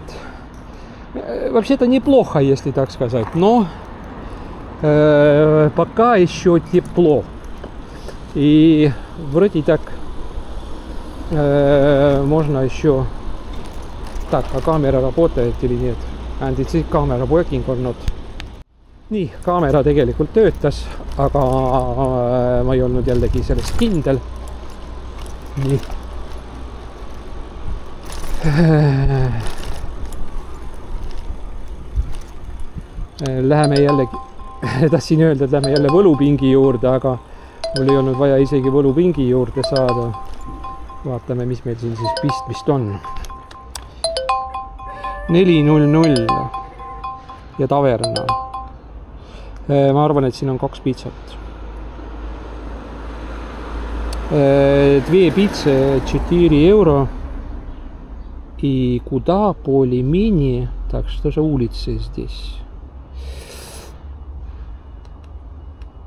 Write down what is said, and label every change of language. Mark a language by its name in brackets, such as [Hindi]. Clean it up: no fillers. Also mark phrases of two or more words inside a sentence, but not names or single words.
[Russian] Вообще-то неплохо, если так сказать, но пока еще тепло. И вроде так можно еще... Так, а камера работает или нет? [English] And it's camera working or not? [Estonian] Nii, kaamera tegelikult töötas, aga ma ei olnud jällegi sellest kindel. Nii. Läheme jällegi, tahtsin öelda, et läheme jälle võlupingi juurde, aga mul ei olnud vaja isegi võlupingi juurde saada. Vaatame, mis meil siin siis pistmist on. 4.00 ja taverna. Ma arvan, et siin on 2 pizzat. [Russian] 2 пиццы 4 евро. И куда более-менее. Так, что же улицы здесь?